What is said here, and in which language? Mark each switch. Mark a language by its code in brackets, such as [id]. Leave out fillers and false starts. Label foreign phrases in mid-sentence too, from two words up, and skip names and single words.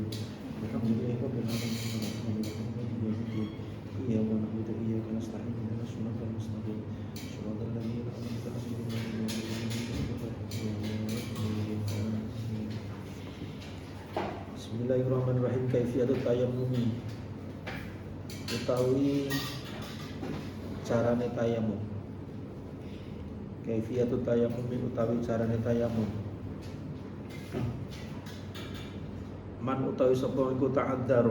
[ar] الحمد لله رب العالمين. إياك نعبد وإياك نستعين. اهدنا الصراط المستقيم. صراط الذين أنعمت عليهم. Bismillahirrahmanirrahim. كيفية التيمم. [jv] Utawi carane tayamum. [ar] كيفية التيمم [jv] utawi carane tayamum. Man utawi sapa iku ta'adzara.